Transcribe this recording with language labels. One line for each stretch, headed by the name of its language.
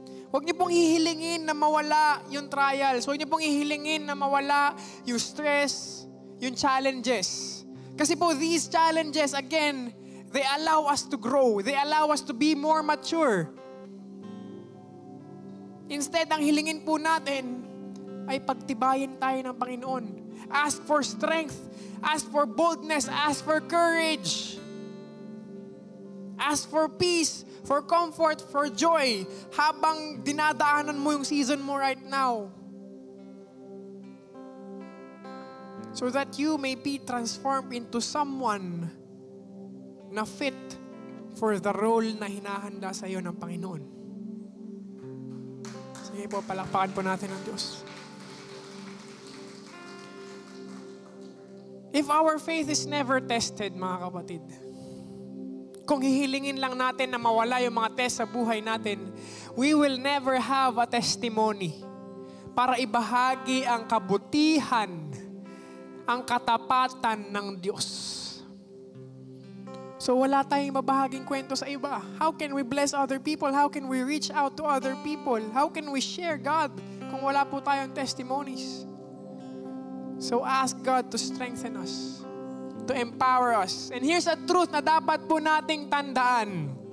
Filipino: Huwag niyo pong hihilingin na mawala yung trials. Huwag niyo pong hihilingin na mawala yung stress, yung challenges. Kasi po
English: these challenges, again, they allow us to grow. They allow us to be more mature.
Filipino: Instead, ang hilingin po natin ay pagtibayin tayo ng Panginoon.
English: Ask for strength. Ask for boldness. Ask for courage. Ask for peace, for comfort, for joy
Filipino: habang dinadaanan mo yung season mo
English: right now. So that you may be transformed into someone na fit for the role
Filipino: na hinahanda sa iyo ng Panginoon. Sige po, palakpakan po natin ang Diyos.
English: If our faith is never tested,
Filipino: mga kapatid, kung hihilingin lang natin na mawala yung mga test sa buhay natin,
English: we will never have a testimony
Filipino: para ibahagi ang kabutihan, ang katapatan ng Diyos. So wala tayong mabahaging kwento sa iba.
English: How can we bless other people? How can we reach out to other people? How can we share God
Filipino: kung wala po tayong testimonies?
English: So ask God to strengthen us, to empower us. And here's a truth
Filipino: na dapat po nating tandaan.